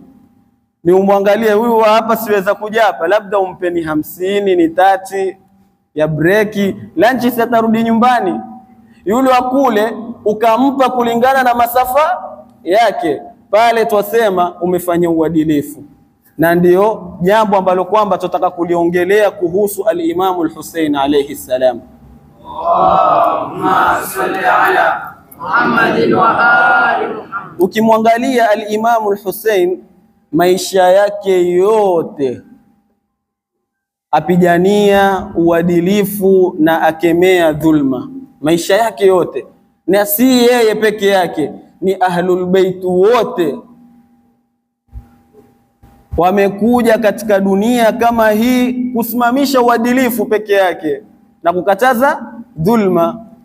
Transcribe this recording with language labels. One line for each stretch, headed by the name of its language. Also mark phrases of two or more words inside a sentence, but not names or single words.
Swahili: Ni umwangalie huyu hapa siweza kuja hapa, labda umpeni 50 ni 30 ya break, lunch sitarudi nyumbani. Yule wa kule ukampa kulingana na masafa yake, pale twasema umefanya uadilifu. Na ndio jambo ambalo kwamba tutataka kuliongelea kuhusu al-Imam al-Hussein
Arabic: عليه السلام. اللهم صل على محمد وآل محمد.
Swahili: Ukimwangalia al-Imam al-Hussein, maisha yake yote apigania uadilifu na akemea dhulma. Maisha yake yote, na si yeye peke yake, ni ahlul bait wote wamekuja katika dunia kama hii kusimamisha uadilifu peke yake na kukataza dhulma.